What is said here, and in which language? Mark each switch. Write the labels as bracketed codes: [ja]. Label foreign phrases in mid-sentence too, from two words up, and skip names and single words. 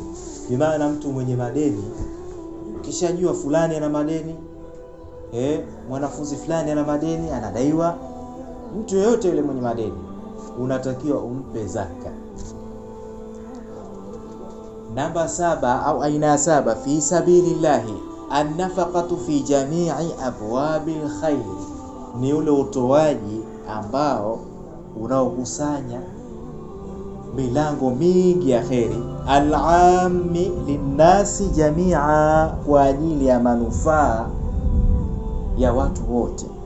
[sw] Bimaana mtu mwenye madeni, ukishajua fulani ana madeni, mwanafunzi fulani ana madeni, anadaiwa, mtu yoyote yule mwenye madeni unatakiwa umpe zaka. Namba 7 au aina ya 7, [ar] في سبيل الله النفقة في جميع أبواب الخير, [sw] ni ule utoaji ambao unaokusanya milango mingi ya kheri. [ar] العام للناس جميعا, [sw] kwa ajili ya manufaa ya watu wote.